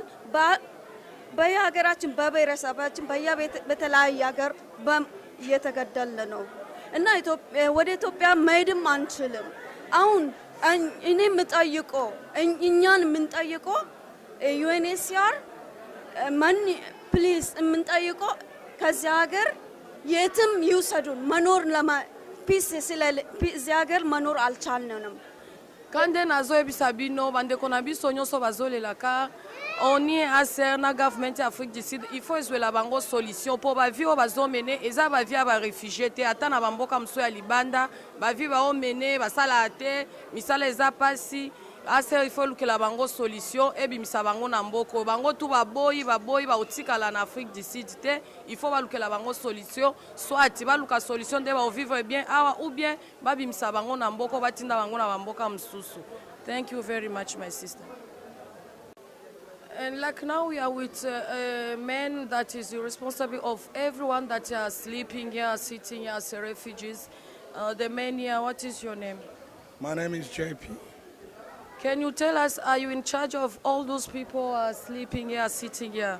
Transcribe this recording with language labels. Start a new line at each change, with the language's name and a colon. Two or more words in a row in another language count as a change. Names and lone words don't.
Amharic: በየሀገራችን በብሔረሰባችን በተለያየ ሀገር እየተገደልን ነው እና ወደ ኢትዮጵያ መሄድም አንችልም። አሁን እኔ የምጠይቀው እኛን የምንጠይቀው UNHCR ማን ፕሊዝ የምንጠይቀው ከዚህ ሀገር የትም ይውሰዱን። ፒስ እዚህ ሀገር መኖር አልቻልንም።
Lingala: Kande nazoyebisa bino bandeko na biso nyonso bazolelaka oni ACR na government ya Afrique du Sud
French: il faut
Lingala: ezwela bango solution po bavi oyo bazomene eza bavi ya barefugie te ata na bamboka mosusu ya libanda bavi baomene basala te misala eza pasi ACR
French: il faut
Lingala: lukela bango solution ebimisa bango na mboko bango tu baboyi baotikala na Afrique du Sud te
French: il faut
Lingala: balukela bango solution soit baluka solution nde baovivre bien awa
French: ou bien
Lingala: babimisa bango na mboko batinda bango na bamboka mosusu.
English: Thank you very much my sister. And like now we are with a man that is responsible of everyone that are sleeping here, sitting here as refugees. The man here, what is your name? My name is JP. Can you tell us, are you in charge of all those people sleeping here, sitting here?